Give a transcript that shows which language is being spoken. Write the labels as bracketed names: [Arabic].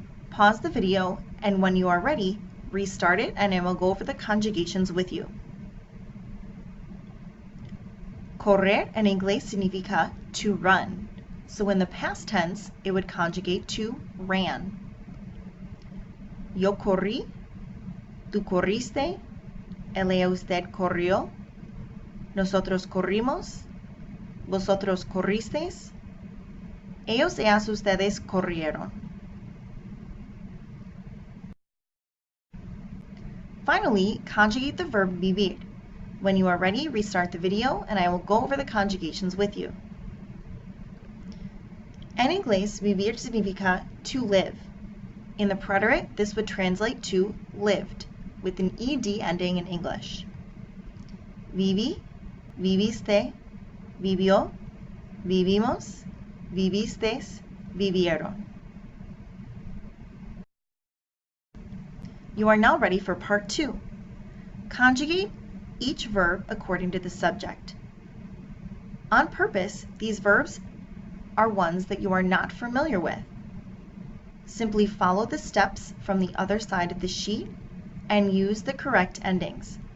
[English] Pause the video and when you are ready, restart it and I will go over the conjugations with you. [Spanish] Correr en inglés significa [English] to run. So in the past tense, it would conjugate to ran. [Spanish] Yo corrí, tú corriste, él, ella, usted corrió, nosotros corrimos, vosotros corristeis, ellos, ellas, ustedes corrieron. [English] Finally, conjugate the verb vivir. When you are ready, restart the video and I will go over the conjugations with you. [Spanish] En inglés, vivir significa [English] to live. In the preterite, this would translate to lived, with an ed ending in English. [Spanish] Viví, viviste, vivió, vivimos, vivisteis, vivieron. [English] You are now ready for part 2. Conjugate each verb according to the subject. On purpose, these verbs are ones that you are not familiar with. Simply follow the steps from the other side of the sheet and use the correct endings.